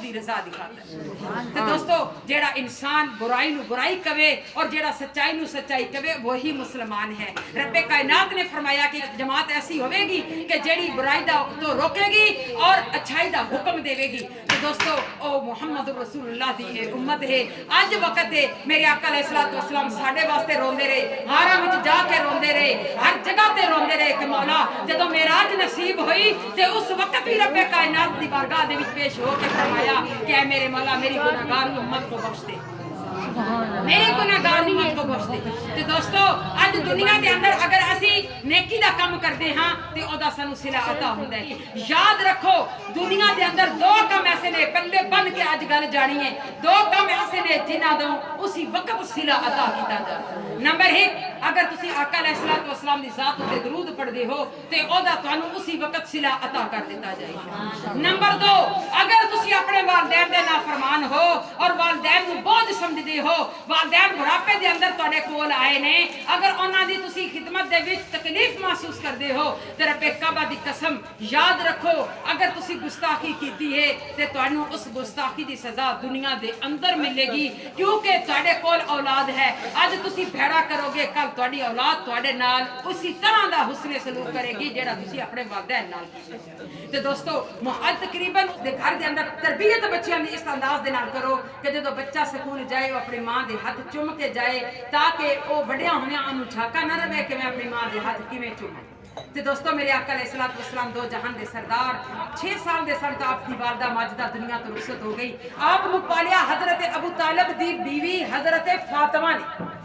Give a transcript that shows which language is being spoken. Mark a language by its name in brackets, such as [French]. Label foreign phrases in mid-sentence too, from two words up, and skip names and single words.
[Punjabi] دی رضا دی خاطر تو دوستو جیڑا انسان برائی نو برائی کہے اور جیڑا سچائی نو سچائی کہے وہی مسلمان ہے رب کائنات نے فرمایا کہ جماعت ایسی ہوے گی کہ جیڑی برائی دا تو روکے گی اور اچھائی دا حکم دے گی تو دوستو او [Arabic] محمد رسول اللہ [Punjabi] دی ہے امت ہے اج وقت ہے میرے آقا [Arabic] علیہ الصلوۃ والسلام [Punjabi] ساڈے واسطے روندے رہے غاروں وچ جا کے روندے رہے ہر جگہ تے روندے رہے کہ مولا جدوں معراج نصیب ہوئی تے اس وقت بھی رب کائنات دی بارگاہ دے وچ پیش ہو کے فرمایا کہ [Urdu] اے میرے مولا میری گناہگار امت کو بخش دے میرے گناہگار امت کو بخش دے [Punjabi] تے دوستو اج دنیا دے اندر اگر اسی نیکی دا کام کردے ہاں تے او دا سانو صلہ عطا ہوندا ہے یاد رکھو دنیا دے اندر دو کام ایسے نے پلے بن کے اج گل جانی ہے دو کام ایسے نے جنہاں دوں اسی وقت صلہ عطا کیتا جائے نمبر 1 اگر تسی آقا علیہ [Arabic] الصلوۃ والسلام [Punjabi] دی ذات تے درود پڑھدے ہو تے او دا تانوں اسی وقت صلہ عطا کر دیتا جائے نمبر 2 اگر تسی اپنے والدین دے نافرمان ہو اور والدین نو بوجھ سمجھدے ہو والدین بڑھاپے دے اندر تواڈے کول آئے نے اگر انہاں دی تسی خدمت دے وچ تکلیف محسوس کردے ہو تے رب کعبہ دی قسم یاد رکھو اگر تسی گستاخی کیتی ہے تے تانوں اس گستاخی دی سزا دنیا دے اندر ملے گی کیونکہ تواڈے کول اولاد ہے اج تسی بھیڑا کرو گے کل تواڈی اولاد تواڈے نال اسی طرح دا حسن سلوک کرے گی جیڑا تسی اپنے والدین نال کیتا تے دوستو تقریباً دے گھر دے اندر تربیت بچیاں دی اس انداز دے نال کرو کہ جدوں بچہ سکول جائے وہ اپنی ماں دے ہاتھ چوم کے جائے تاکہ او بڑیاں ہویاں انہوں جھاکا نہ رہے کہ میں اپنی ماں دے ہاتھ کیویں چوماں تے دوستو میرے آقا [Arabic] علیہ الصلوۃ والسلام [Punjabi] دو جہان دے سردار 6 سال دے سن تو آپ کی والدہ ماجدہ دنیا تو رخصت ہو گئی آپ نو پالیا حضرت ابو طالب دی بیوی حضرت فاطمہ نے